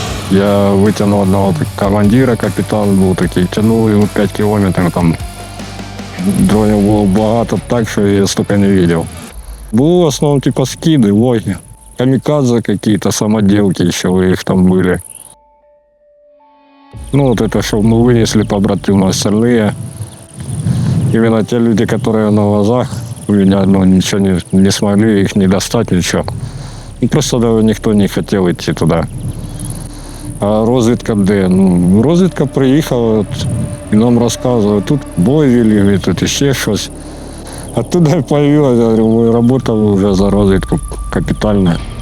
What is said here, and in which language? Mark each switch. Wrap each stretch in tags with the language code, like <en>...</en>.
<ru>Я вытянул одного командира,</ru> <uk>капітан був такий, тянул його 5 кілометрів там. Дронів було багато так, що я стільки не бачив. Були в основному типу</uk> <ru>скиди, логи, камикадзе какие-то, самоделки еще у них там были. Ну вот это, что мы вынесли побратимы остальные. Именно те люди, которые на глазах у меня, ну, ничего не смогли их не достать, ничего. Ну, просто да, никто не хотел идти туда.</ru> <uk>А розвідка де? Ну, розвідка приїхала от, і нам розказували, тут бой вели, тут ще щось. А туди появилась, я говорю, ми працювали вже за розвідку капітально.</uk>